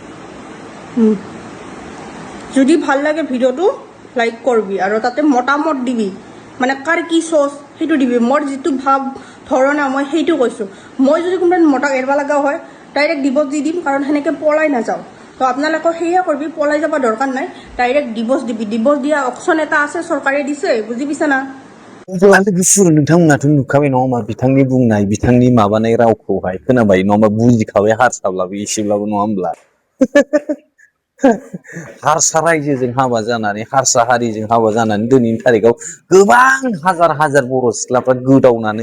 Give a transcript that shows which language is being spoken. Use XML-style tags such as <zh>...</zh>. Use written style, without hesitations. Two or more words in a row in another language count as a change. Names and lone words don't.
<as>যদি ভাল লাগে ভিডিঅ'টো লাইক কৰবি আৰু তাতে মতামত দিবি মানে কাৰ কি চচ সেইটো দিবি মোৰ যিটো ভাৱ ধৰণা মই সেইটো কৈছোঁ মই যদি কোনোবাই মতাক এৰবা লগা হয়</as> <en>direct divorce</en> <as>দি দিম কাৰণ সেনেকৈ পলাই নাযাওঁ তো আপোনালোকে সেয়া কৰবি পলাই যাব দৰকাৰ নাই</as> <en>direct divorce</en> <as>দিবি ডিভোর্স দিয়া অপশন এটা আছে চৰকাৰে দিছে বুজি পাইছা না</as> <brx>अब्लानो गुफुर नोंथांमोनाथ' नुखाबाय नङा होमबा बिथांनि बुंनाय बिथांनि माबानाय रावखौहाय खोनाबाय नङा होमबा बुजिखाबाय हारसाब्लाबो एसेब्लाबो नङा होमब्ला हारसा रायजोजों हाबा जानानै हारसा हारिजों हाबा जानानै दिनैनि थारिखआव गोबां हाजार हाजार बर' सिख्लाफ्रा गोदावनानै</brx>